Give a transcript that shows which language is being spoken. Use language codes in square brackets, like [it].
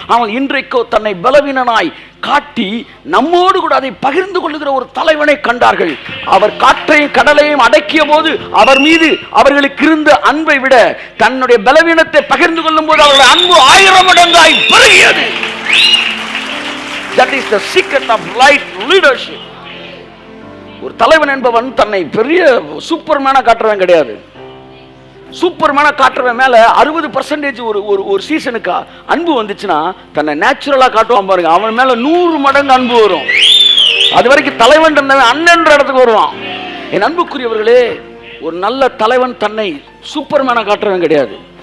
[ta] ஆனால் இன்றைக்கோ தன்னை பலவீனனாய் காட்டி நம்மோடு கூட அதை பகிர்ந்து கொள்ளுகிற ஒரு தலைவனை கண்டார்கள். அவர் காற்றையும் கடலையும் அடக்கிய போது அவர் மீது அவர்களுக்கு இருந்த அன்பை விட தன்னுடைய பலவீனத்தை பகிர்ந்து கொள்ளும் போது அவருடைய அன்பு 1000 மடங்காய் பெருகியது. [en] That is the secret of right leadership. [ta] ஒரு தலைவன் என்பவன் தன்னை பெரிய சூப்பர்மேனா காட்டுறவன் கிடையாது. சூப்பர்மேனா காட்டுறவன் மேல 60% ஒரு சீசனுக்கு அன்பு வந்துச்சுன்னா தன்னை நேச்சுரலா காட்டுவான் பாருங்க, அவன் மேல 100 மடங்கு அன்பு வரும். அது வரைக்கும் தலைவன் இருந்தவன் அண்ணன்ற இடத்துக்கு வருவான். என் அன்புக்குரியவர்களே, ஒரு நல்ல தலைவன் தன்னை சூப்பர்மேனா காட்டுறவன் கிடையாது.